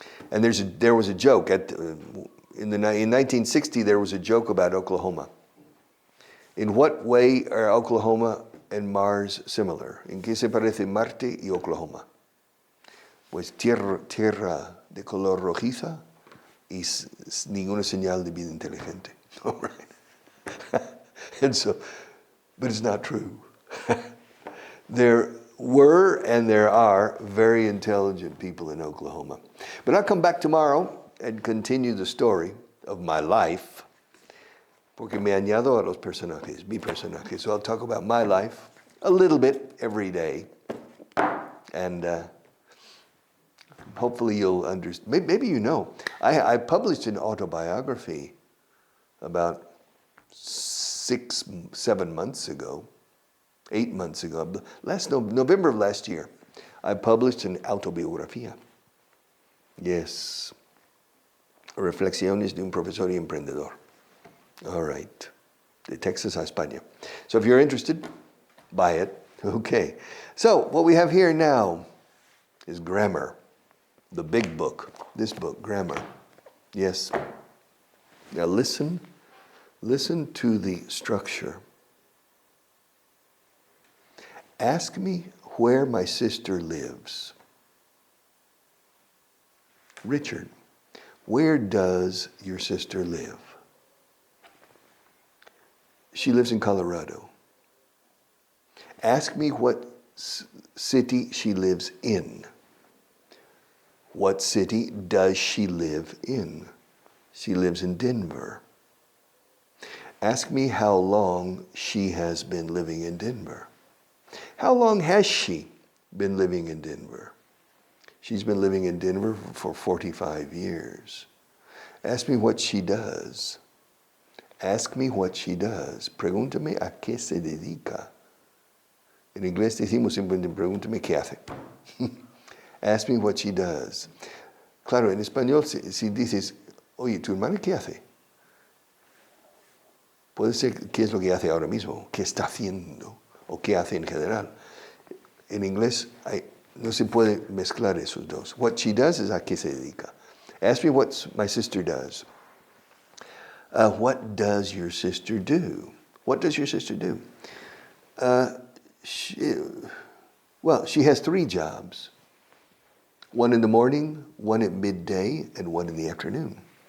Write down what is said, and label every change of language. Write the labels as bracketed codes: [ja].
[en] And there was a joke, in 1960 there was a joke about Oklahoma. In what way are Oklahoma and Mars similar? [es] ¿En qué se parece Marte y Oklahoma? Pues tierra de color rojiza y ninguna señal de vida inteligente. [en] All right. And so, but it's not true. There were and there are very intelligent people in Oklahoma. But I'll come back tomorrow and continue the story of my life, porque me añado a los personajes, mi personaje. So I'll talk about my life a little bit every day. And hopefully you'll understand. Maybe you know. I published an autobiography about 7 months ago, 8 months ago, November of last year. I published an autobiografía. Yes. [es] Reflexiones de un profesor y emprendedor. [en] All right. [es] De Texas a España. [en] So if you're interested, buy it. Okay. So what we have here now is grammar. The big book. This book, grammar. Yes. Now listen to the structure. Ask me where my sister lives. Richard, where does your sister live? She lives in Colorado. Ask me what city she lives in. What city does she live in? She lives in Denver. Ask me how long she has been living in Denver. How long has she been living in Denver. She's been living in Denver for 45 years. Ask me what she does. Ask me what she does. [es] Pregúntame a qué se dedica. En inglés decimos simplemente pregúntame qué hace. [en] Ask me what she does. [es] Claro, en español si dices, oye, ¿tu hermana qué hace? Puede ser qué es lo que hace ahora mismo, qué está haciendo o qué hace en general. En inglés no se puede mezclar esos dos. [en] What she does is [es] a qué se dedica. [en] Ask me what my sister does. What does your sister do? What does your sister do? She has 3 jobs. One in the morning, one at midday, and one in the afternoon.